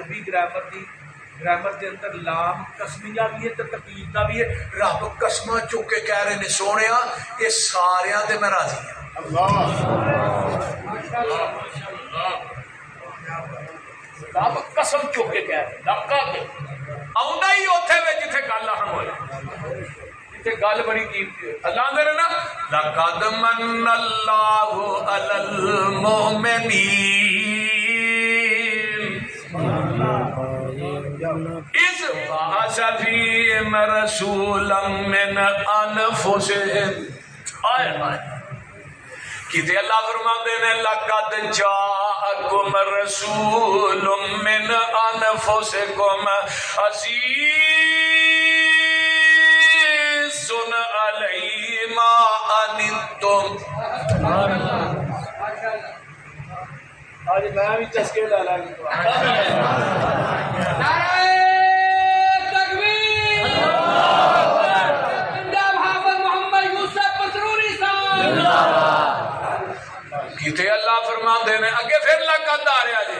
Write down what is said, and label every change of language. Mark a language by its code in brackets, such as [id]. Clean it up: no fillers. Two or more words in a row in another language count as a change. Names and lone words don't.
[pa] گرامر دے اندر لام قسمیہ بھی ہے تے تقید دا بھی ہے. رب قسماں چک کے کہہ رہے نے سونیا یہ ساریاں تے [ur] میں راضی ہوں. [pa] رب قسم چک کے کہہ رہے لقد آؤندا ہی اوتھے وچ جتھے گل اہم ہوئے جتھے گل بڑی قیمتی ہے. اللہ دے نا [ar] لقد من اللہ علی المؤمنین اذ بعث فیہم رسولا من انفسہم. [pa] کتے اللہ فرماندے نے [ar] لقد جاءکم رسول من انفسکم عزیز علیہ ما عنتم. [pa] آج میں بھی چسکے لا لا کتے اللہ فرماندے نے اگے پھر لقد آ رہا جی.